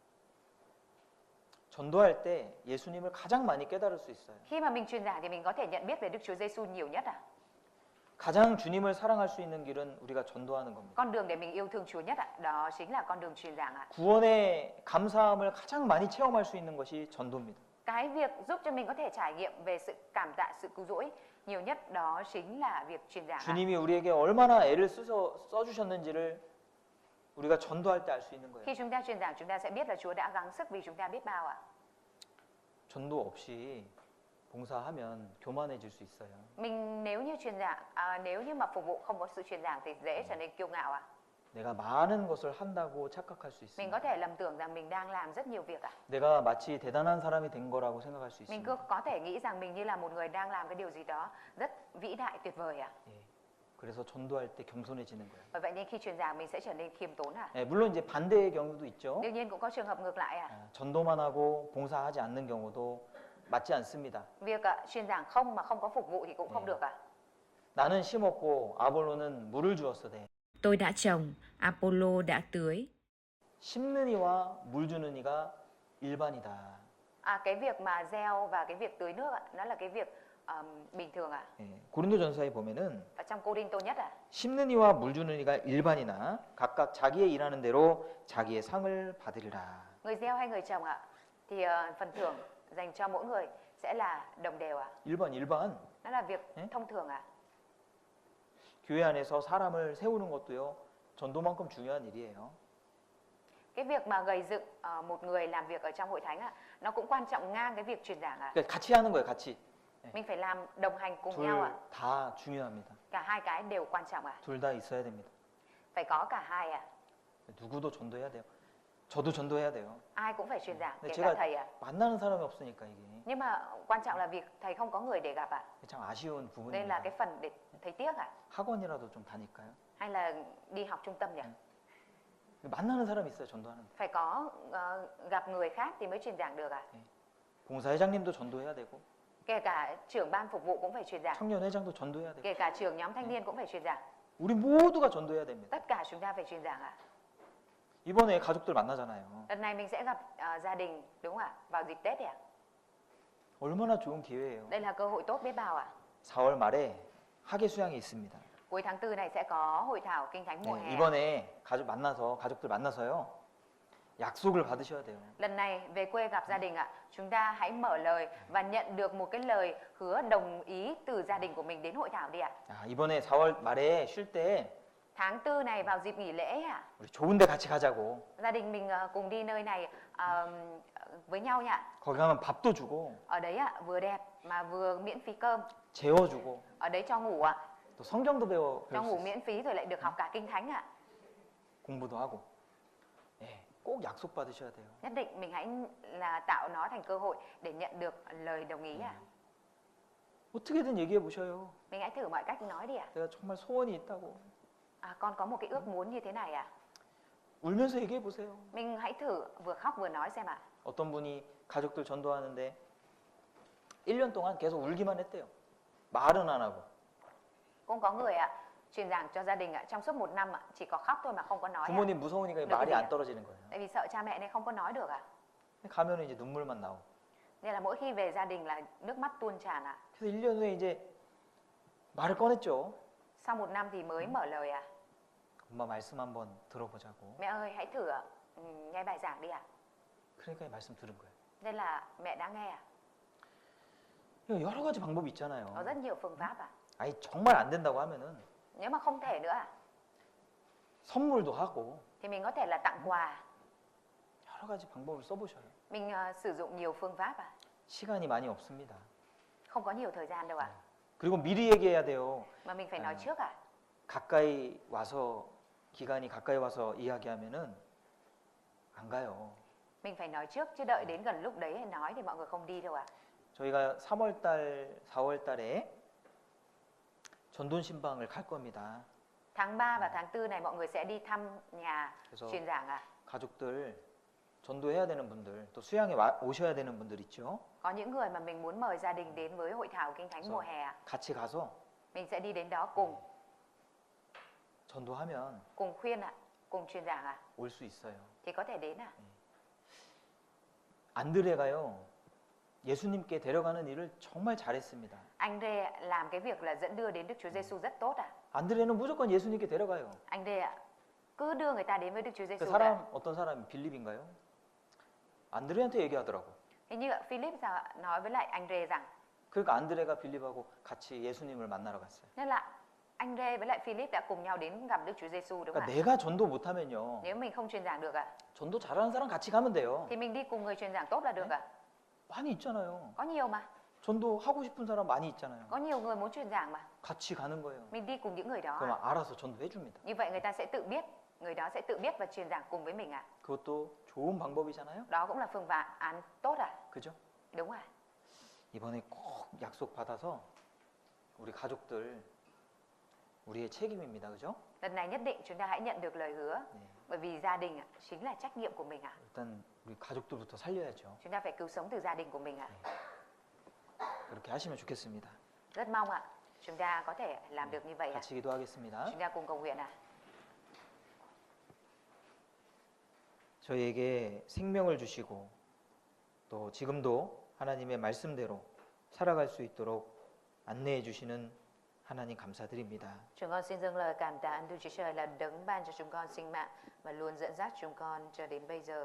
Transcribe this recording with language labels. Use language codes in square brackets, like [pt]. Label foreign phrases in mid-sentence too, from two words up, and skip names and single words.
[ko] 전도할 때 예수님을 가장 많이 깨달을 수 있어요. [vi] Khi mà mình truyền giảng thì mình có thể nhận biết về Đức Chúa Giêsu nhiều nhất ạ. [ko] 가장 주님을 사랑할 수 있는 길은 우리가 전도하는 겁니다. [vi] Con đường để mình yêu thương Chúa nhất ạ, đó chính là con đường truyền giảng ạ. [ko] 구원의 감사함을 가장 많이 체험할 수 있는 것이 전도입니다. [vi] Cái việc giúp cho mình có thể trải nghiệm về sự cảm tạ, sự cứu rỗi nhiều nhất đó chính là việc truyền giảng ạ. [ko] 주님이 우리에게 얼마나 애를 써주셨는지를 우리가 전도할 때 알 수 있는 거예요. [vi] Khi chúng ta truyền giảng chúng ta sẽ biết là Chúa đã gắng sức vì chúng ta biết bao ạ. [ko] 전도 없이 봉사하면 교만해질 수 있어요. [vi] Mình nếu như truyền giảng, nếu như mà phục vụ không có sự truyền giảng thì dễ trở nên kiêu ngạo ạ. [ko] 내가 많은 것을 한다고 착각할 수 [vi] Mình có [ko] 있습니다. [vi] thể lầm tưởng rằng mình đang làm rất nhiều việc ạ. [ko] 내가 마치 대단한 사람이 된 거라고 생각할 수 [vi] Mình [ko] 있습니다. [vi] có thể nghĩ rằng mình như là một người đang làm cái điều gì đó rất vĩ đại tuyệt vời ạ. [ko] 예. 그래서 전도할 때 겸손해지는 거예요. [vi] Bởi vậy nên khi truyền giảng mình sẽ trở nên khiêm tốn ạ. [ko] 예, 물론 이제 반대의 경우도 있죠. [vi] Đương nhiên cũng có trường hợp ngược lại ạ. [ko] 전도만 하고 봉사하지 않는 경우도 맞지 않습니다. [vi] Việc truyền giảng không mà không có phục vụ thì cũng không [ko] 네. [vi] được ạ. [ko] 나는 심었고 아볼로는 물을 주었으되 [vi] Tôi đã trồng, Apollo đã tưới. [ko] 심는 이와 물 주는 이가 일반이다. [vi] Cái việc mà gieo và cái việc tưới nước ạ, nó là cái việc bình thường ạ. [ko] 예, 고린도전서에 보면은 [vi] Ở trong Cô-rinh-tô nhất ạ. [ko] 심는 이와 물 주는 이가 일반이나 각각 자기의 일하는 대로 자기의 상을 받으리라. [vi] Người gieo hay người trồng ạ, thì phần thưởng dành cho mỗi người sẽ là đồng đều ạ. [ko] 일반. [vi] Nó là việc [ko] 예? [vi] thông thường ạ. [ko] 교회 안에서 사람을 세우는 것도요. 전도만큼 중요한 일이에요. [vi] Cái việc mà gầy dựng một người làm việc ở trong hội thánh ạ, nó cũng quan trọng ngang cái việc truyền giảng ạ. [ko] 그러니까 같이 하는 거예요, 같이. [vi] Mình phải làm đồng hành cùng [ko] 둘 [vi] nhau ạ. [ko] 다 중요합니다. [vi] Cả hai cái đều quan trọng ạ. [ko] 둘 다 있어야 됩니다. [vi] Phải có cả hai ạ. [ko] 누구도 전도해야 돼요. 저도 전도해야 돼요. [vi] Ai cũng phải truyền giảng, [ko] 근데 [vi] kể cả [ko] 제가 [vi] thầy ạ. [ko] 만나는 사람이 없으니까 이게 [vi] Nhưng mà quan trọng là việc thầy không có người để gặp ạ. [ko] 참 아쉬운 [vi] Đây là [ko] 부분입니다. [vi] cái phần để thầy tiếc ạ. [ko] 학원이라도 좀 다닐까요? [vi] Hay là đi học trung tâm nhỉ? [ko] 만나는 사람이 있어요, 전도하는. [vi] Phải có gặp người khác thì mới truyền giảng được ạ. [ko] 봉사회장님도 전도해야 되고 [vi] Kể cả trưởng ban phục vụ cũng phải truyền giảng. [ko] 청년회장도 전도해야 되고 [vi] Kể cả trưởng nhóm thanh niên cũng phải truyền giảng. [ko] 우리 모두가 전도해야 됩니다. [vi] Tất cả chúng ta phải truyền giảng ạ. [ko] 이번에 가족들 만나잖아요. [vi] Lần này mình sẽ gặp gia đình đúng không ạ? Vào dịp Tết ạ. [ko] 얼마나 좋은 기회예요. [vi] Đây là cơ hội tốt biết bao ạ. [ko] 4월 말에 학예 수양이 있습니다. [vi] Cuối tháng 4 này sẽ có hội thảo kinh thánh mùa hè. [ko] 이번에 가족들 만나서요. 약속을 받으셔야 돼요. [vi] Lần này về quê gặp gia đình ạ, chúng ta hãy mở lời và nhận được một cái lời hứa đồng ý từ gia đình của mình đến hội thảo đi ạ. [ko] 이번에 4월 말에 쉴 때 [vi] Tháng 4 này vào dịp nghỉ lễ ạ, [ko] 우리 좋은 데 같이 가자고. [vi] gia đình mình cùng đi nơi này với nhau nhỉ. [ko] 거기 가면 밥도 주고 [vi] Ở đấy ạ, vừa đẹp mà vừa miễn phí cơm. [ko] 재워주고 [vi] Ở đấy cho ngủ ạ, [ko] 또 성경도 [vi] cho [ko] 배울 [vi] ngủ [ko] 수 있어요. [vi] miễn phí rồi lại được học cả kinh thánh ạ. [ko] 공부도 하고. 예, 꼭 약속 받으셔야 돼요. [vi] Nhất định mình hãy là tạo nó thành cơ hội để nhận được lời đồng ý ạ. [ko] 어떻게든 얘기해 보셔요. [vi] Mình hãy thử mọi cách nói đi ạ. [ko] 내가 정말 소원이 있다고. [vi] Con có một cái ước muốn như thế này ạ. [ko] 울면서 얘기해 보세요. [vi] Mình hãy thử vừa khóc vừa nói xem ạ. [ko] 어떤 분이 가족들 전도하는데 1년 동안 계속 울기만 했대요. 말은 안 하고. [vi] Cũng có người ạ, truyền giảng cho gia đình ạ, trong suốt 1 năm ạ, chỉ có khóc thôi mà không có nói ạ. [ko] 부모님 무서우니까 [vi] được [ko] 말이 [vi] cái gì [ko] 안 [vi] ạ? [ko] 떨어지는 거예요. [vi] Tại vì sợ cha mẹ nên không có nói được ạ. [ko] 가면은 이제 눈물만 나오고. [vi] Nên là mỗi khi về gia đình là nước mắt tuôn tràn ạ. [ko] 그래서 1년 후에 이제 말을 꺼냈죠. [vi] Sau 1 năm thì mới mở lời ạ. [ko] 엄마 말씀 한번 들어보자고. [vi] Mẹ ơi hãy thử nghe bài giảng đi ạ. [ko] 그러니까 이 말씀 들은 거예요. [vi] Nên là mẹ đã nghe ạ. [ko] 이거 여러 가지 방법이 [vi] Có [ko] 있잖아요. [vi] rất nhiều phương pháp ạ. [ko] 아니 정말 안 된다고 하면은 [vi] Nếu mà không thể nữa ạ, [ko] 선물도 하고 [vi] thì mình có thể là tặng quà. [ko] 여러 가지 방법을 써보셔요. [vi] Mình sử dụng nhiều phương pháp ạ. [ko] 시간이 많이 없습니다. [vi] Không có nhiều thời gian đâu ạ. [ko] 그리고 미리 얘기해야 돼요. [vi] Mà mình phải nói trước ạ. [ko] 가까이 와서 기간이 가까이 와서 이야기하면은 안 가요. [vi] Mình phải nói trước chứ đợi đến gần lúc đấy hay nói thì mọi người không đi đâu ạ. [ko] 저희가 3월 달, 4월 달에 전돈 신방을 갈 겁니다. [vi] Tháng 3 và tháng 4 này mọi người sẽ đi thăm nhà [ko] 그래서 [vi] truyền giảng ạ. [ko] 가족들 전도해야 되는 분들 또 수양에 오셔야 되는 분들 있죠. [vi] Có những người mà mình muốn mời gia đình đến với hội thảo kinh thánh mùa hè ạ. [ko] 같이 가서 [vi] Mình sẽ đi đến đó [ko] 전도하면 [vi] cùng khuyên ạ, cùng truyền giảng ạ. [ko] 올 수 있어요. [vi] Thì có thể đến ạ. [ko] 안드레가요. 예수님께 데려가는 일을 정말 잘했습니다. [vi] Anh Rê làm cái việc là dẫn đưa đến Đức Chúa Giêsu rất tốt ạ. [ko] 안드레는 무조건 예수님께 데려가요. [vi] Anh Rê ạ, cứ đưa người ta đến với Đức Chúa [ko] 그 [vi] Giêsu ạ. [ko] 사람 어떤 사람이 빌립인가요? 안드레한테 얘기하더라고. [vi] Hình như ạ, Philip nói với lại anh Rê rằng, [ko] 그러니까 안드레가 빌립하고 같이 예수님을 만나러 갔어요. [vi] nên là anh Rê với lại Philip đã cùng nhau đến gặp Đức Chúa Giêsu đúng không [ko] 그러니까 [vi] ạ? [ko] 내가 전도 못하면요. [vi] Nếu mình không truyền giảng được ạ, [ko] 전도 잘하는 사람 같이 가면 돼요. [vi] thì mình đi cùng người truyền giảng tốt là được ạ. [ko] 많이 있잖아요. [vi] Có nhiều mà, [ko] 전도 하고 싶은 사람 많이 있잖아요. [vi] có nhiều người muốn truyền giảng mà. [ko] 같이 가는 거예요. [vi] Mình đi cùng những người đó [ko] 그럼 [vi] ạ. [ko] 알아서 전도해 줍니다. [vi] Như vậy người ta sẽ tự biết, người đó sẽ tự biết và truyền giảng cùng với mình ạ. [ko] 그것도 좋은 방법이잖아요. [vi] Đó cũng là phương án tốt ạ. [ko] 그죠? [vi] Đúng ạ. [ko] 이번에 꼭 약속 받아서 우리 가족들 우리의 책임입니다. 그죠? [vi] Lần này nhất định chúng ta hãy nhận được lời hứa, [ko] 네. [vi] bởi vì gia đình ạ, chính là trách nhiệm của mình ạ. [ko] 일단 우리 가족들부터 살려야죠. [vi] Chúng ta phải cứu sống từ gia đình của mình ạ. [ko] 그렇게 하시면 좋겠습니다. [vi] Rất mong ạ, chúng ta có thể làm được như vậy ạ. [ko] 같이 기도하겠습니다. [vi] Chúng ta cùng cầu nguyện ạ. [ko] 저희에게 생명을 주시고 또 지금도 하나님의 말씀대로 살아갈 수 있도록 안내해 주시는 하나님 감사드립니다. [vi] Chúng con xin dâng lời cảm tạ ơn Đức Chúa Trời là đấng ban cho chúng con sinh mạng và luôn dẫn dắt chúng con cho đến bây giờ.